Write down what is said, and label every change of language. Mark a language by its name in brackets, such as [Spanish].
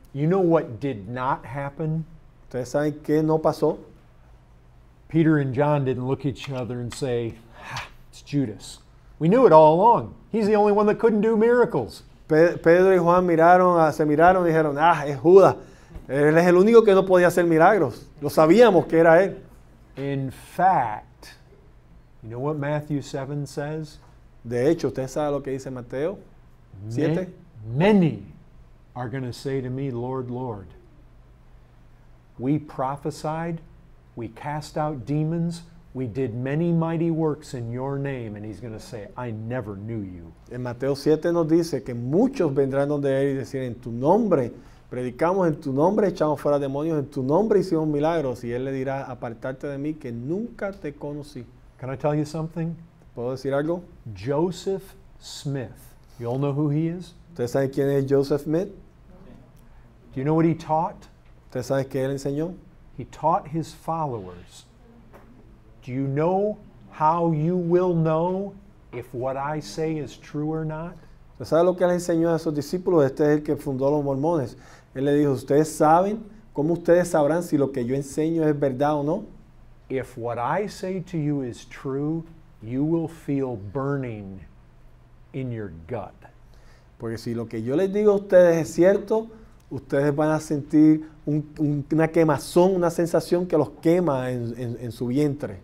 [English] You know what did not happen? [Spanish] ¿Ustedes saben qué no pasó? [English] Peter and John didn't look at each other and say, it's Judas. We knew it all along. He's the only one that couldn't do miracles. [Spanish] Pedro y Juan se miraron y dijeron, es Judas. Él es el único que no podía hacer milagros. Lo sabíamos que era él. [English] In fact, you know what Matthew 7 says? [Spanish] De hecho, ¿usted sabe lo que dice Mateo 7? [English] Many are going to say to me, Lord, Lord, we prophesied, we cast out demons, we did many mighty works in your name. And he's going to say, I never knew you. [Spanish] En Mateo 7 nos dice que muchos vendrán donde él y decir, en tu nombre predicamos, en tu nombre echamos fuera demonios, en tu nombre hicimos milagros. Y él le dirá, apartarte de mí que nunca te conocí. [English] Can I tell you something? [Spanish] ¿Puedo decir algo? [English] Joseph Smith. You all know who he is? [Spanish] ¿Ustedes saben quién es Joseph Smith? [English] Do you know what he taught? [Spanish] ¿Ustedes saben qué él enseñó? [English] He taught his followers, do you know how you will know if what I say is true or not? [Spanish] ¿Usted sabe lo que él enseñó a sus discípulos? Este es el que fundó los mormones. Él le dijo, ¿ustedes saben cómo ustedes sabrán si lo que yo enseño es verdad o no? [English] If what I say to you is true, you will feel burning in your gut. [Spanish] Porque si lo que yo les digo a ustedes es cierto, ustedes van a sentir una quemazón, una sensación que los quema en su vientre.